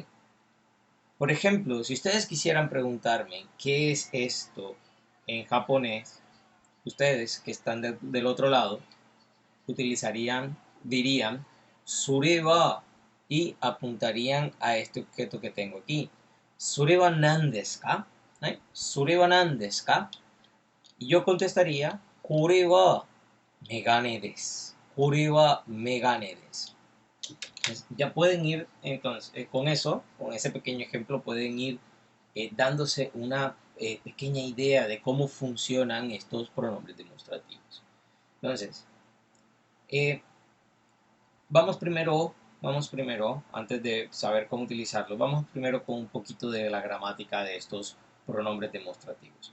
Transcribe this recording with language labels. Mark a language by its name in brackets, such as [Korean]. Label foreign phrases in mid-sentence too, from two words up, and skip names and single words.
[Spanish] Por ejemplo, si ustedes quisieran preguntarme qué es esto en japonés, ustedes que están del otro lado dirían sureba y apuntarían a este objeto que tengo aquí. [Japanese] すれば何ですか？すれば何ですか? [Spanish] Y yo contestaría, [Japanese] これは眼鏡です. これは眼鏡です. [Spanish] Ya pueden ir, entonces, con eso, con ese pequeño ejemplo, pueden ir dándose una pequeña idea de cómo funcionan estos pronombres demostrativos. Entonces, eh, vamos primero, antes de saber cómo utilizarlo, vamos primero con un poquito de la gramática de estos pronombres demostrativos.